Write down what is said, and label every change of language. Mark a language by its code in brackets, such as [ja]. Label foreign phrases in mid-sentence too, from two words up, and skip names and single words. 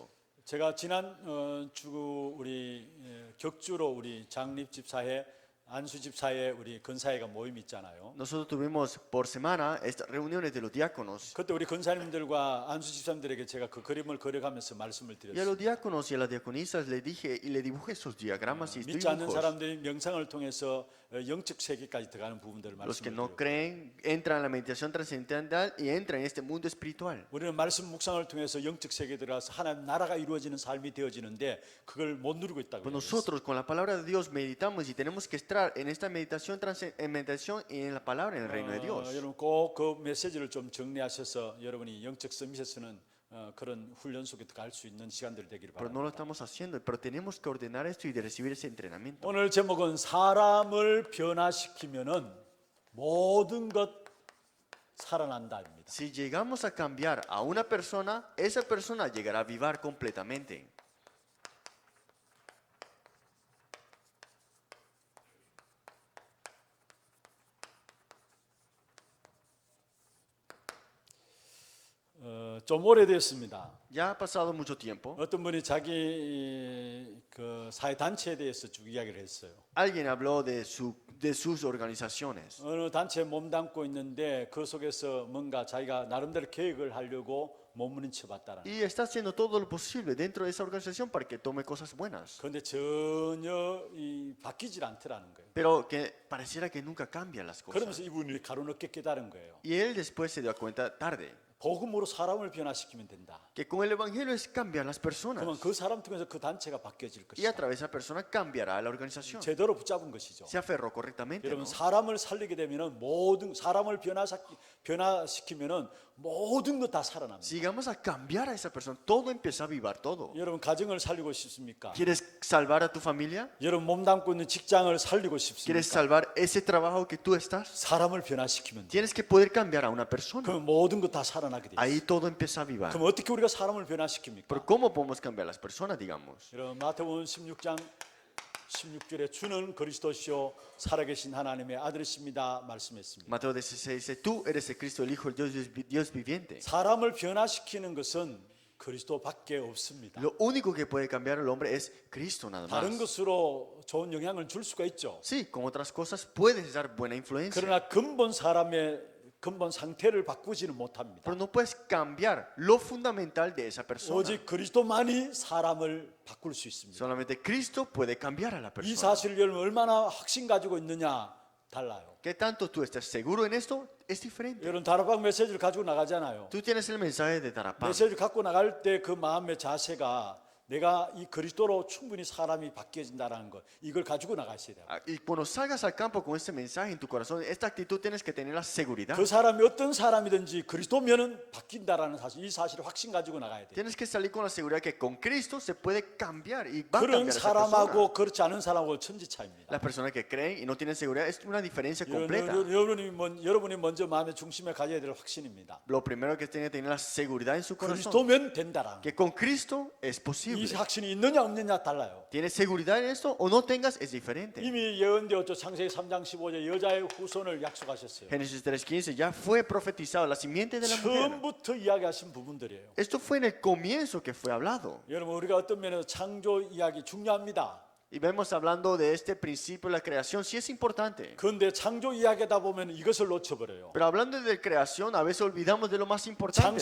[ko] 제가 지난 주 우리 격주로 우리 장립 집사회 안수 집사회 우리 근사회가 모임 있잖아요. [es] Nosotros tuvimos por semana estas reuniones de los diáconos. [ko] 그때 우리 근사님들과 안수 집사님들에게 제가 그 그림을 그려가면서 말씀을 [es] Y a [ko] 드렸어요. [es] los diáconos y a las diaconisas les dije y les dibujé esos diagramas y [ko] 믿지 않는 [es] dibujos. [ko] 사람들이 명상을 통해서 영적 세계까지 들어가는 부분들을 [es] Los que [ko] 말씀을 [es] no [ko] 드렸어요. [es] creen entran a la meditación trascendental y entran en este mundo espiritual. [ko] 우리는 말씀 묵상을 통해서 영적 세계에 들어가서 하나님 나라가 이루어지는 삶이 되어지는데 그걸 못 누리고 있다고 [es] Pues [ko] 해요. [es] nosotros con la palabra de Dios meditamos y tenemos que estar en esta meditación, en meditación y en la palabra, en el reino de Dios. [ko] 여러분 꼭 그 메시지를 좀 정리하셔서 여러분이 영적 서밋에서는 그런 훈련 속에 갈 수 있는 시간들이 되기를 [es] Pero no lo [ko] 바랍니다. [es] estamos haciendo, pero tenemos que ordenar esto y de recibir ese entrenamiento. [ko] 오늘 제목은 사람을 변화시키면은 모든 것 살아난다입니다. [es] Si llegamos a cambiar a una persona, esa persona llegará a vivir completamente. [ko] 좀 오래됐습니다. [es] Ya ha pasado mucho tiempo. [ko] 어떤 분이 자기 그 사회 단체에 대해서 쭉 이야기를 했어요. [es] Alguien habló de sus organizaciones. [ko] 어느 단체에 몸담고 있는데 그 속에서 뭔가 자기가 나름대로 계획을 하려고 몸부림쳐 봤다라는. [es] Y está haciendo todo lo posible dentro de esa organización para que tome cosas buenas. [ko] 그런데 전혀 바뀌질 않더라는 거예요. [es] Pero que pareciera que nunca cambian las cosas. [ko] 그러면서 이분이 가로늦게 깨달은 거예요. [es] Y él después se dio cuenta tarde [ko] 복음으로 사람을 변화시키면 된다. [es] que con el evangelio es cambiar las personas. [ko] 그러면 그 사람 통해서 그 단체가 바뀌어질 [es] Y a [ko] 것이다. [es] través de esa persona cambiará la organización. [ko] 제대로 붙잡은 것이죠. [es] Se aferró correctamente. [ko] 여러분 [es] ¿No? [ko] 사람을 살리게 되면은 모든 사람을 변화시키면은 모든 것 다 살아납니다. [es] Si llegamos a cambiar a esa persona, todo empieza a avivar todo. [ko] 여러분 가정을 살리고 싶습니까? [es] ¿Quieres salvar a tu familia? [ko] 여러분 몸담고 있는 직장을 살리고 [es] ¿Quieres [ko] 싶습니까? [es] salvar ese trabajo que tú estás? [ko] 사람을 변화시키면 돼. [es] Tienes que poder cambiar a una persona. [ko] 그럼 모든 것 다 살아나게 돼. 있어요. [es] Ahí todo empieza a avivar. [ko] 그럼 어떻게 우리가 사람을 변화시킵니까? [es] Pero ¿cómo podemos cambiar a las personas, digamos? [ko] 여러분 마태복음 16장 16절에 주는 그리스도시요 살아계신 하나님의 아들이십니다 말씀했습니다. [es] Mateo 16 dice, tú eres el Cristo, el Hijo del Dios viviente. [ko] 사람을 변화시키는 것은 그리스도밖에 없습니다. [es] Lo único que puede cambiar al hombre es Cristo nada [ko] 다른 [es] más. [ko] 것으로 좋은 영향을 줄 수가 있죠. [es] Sí, con otras cosas puedes dar buena influencia, [ko] 그러나 근본 사람의 근본 상태를 바꾸지는 못합니다. [es] pero no puedes cambiar lo fundamental de esa persona. [ko] 오직 그리스도만이 사람을 바꿀 수 있습니다. [es] Solamente Cristo puede cambiar a la [ko] 이 [es] persona. [ko] 사실을 여러분 얼마나 확신 가지고 있느냐 달라요. [es] ¿Qué tanto tú estás seguro en esto? Es diferente. [ko] 여러분 다락방 메시지를 가지고 나가잖아요. [es] Tú tienes el mensaje de Tarapán. [ko] 메시지를 갖고 나갈 때 그 마음의 자세가 내가 이 그리스도로 충분히 사람이 바뀌어진다는 것, 이걸 가지고 나가셔야 돼요. [es] Y cuando salgas al campo con este mensaje en tu corazón, esta actitud tienes que tener la seguridad. [ko] 그 사람이 어떤 사람이든지 그리스도면은 바뀐다라는 사실, 이 사실을 확신 가지고 나가야 돼요. [es] Tienes que salir con la seguridad que con Cristo se puede cambiar y va a [ko] 그런 [es] cambiar esa persona. [ko] 사람하고 그렇지 않은 사람하고 천지 차이입니다. [es] Las personas que creen y no tienen seguridad es una diferencia completa. [ko] 여러분이 먼저 마음의 중심에 가져야 될 확신입니다. [es] Lo primero que tiene que tener la seguridad en su corazón, [ko] 그리스도면 된다라는 것. [es] que con Cristo es [ko] 이 [es] posible. [ko] 확신이 있느냐 없느냐 달라요. [es] ¿Tienes seguridad en esto o no tengas? Es diferente. [ko] 이미 예언되었죠. 창세기 3장 15절 여자의 후손을 약속하셨어요. [es] Génesis 3:15 ya fue profetizado la simiente de la mujer. [ko] 처음부터 이야기하신 부분들이에요. [es] Esto fue en el comienzo que fue hablado. [ko] 여러분 우리가 어떤 면에서 창조 이야기 중요합니다. [es] Y vemos hablando de este principio de la creación, sí es importante. [ko] 그런데 창조 이야기하다 보면 이것을 놓쳐버려요. [es] Pero hablando de creación, a veces olvidamos de lo más importante.